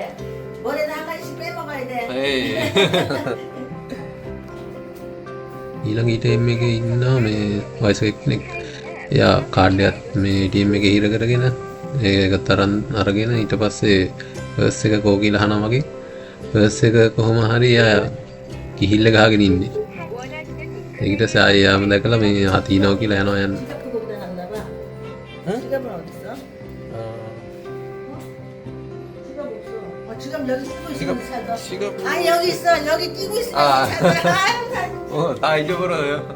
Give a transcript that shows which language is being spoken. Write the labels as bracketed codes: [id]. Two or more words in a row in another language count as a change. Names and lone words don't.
[ko] 머리는 한 가지씩 빼먹어야 돼. [si] ඊළඟ ATM එකේ ඉන්න මේ වයසක කෙනෙක් එයා කාඩ් එකත් මේ ATM එකේ හිර කරගෙන ඒක තරන් අරගෙන ඊට පස්සේ පර්ස් එක කෝ කියලා අහනවා වගේ පර්ස් එක කොහොම හරි එයා කිහිල්ල ගහගෙන ඉන්නේ. ඊට පස්සේ ආයෙම දැකලා මේ තියනවා කියලා යනවා යන්නේ. [ko] 지갑은 어디 있어? 지갑 여기 쓰고 있으면 찾아. 지갑 아 여기 있어. 여기 끼고 있으면 아. 찾아. 다 잊어버려요.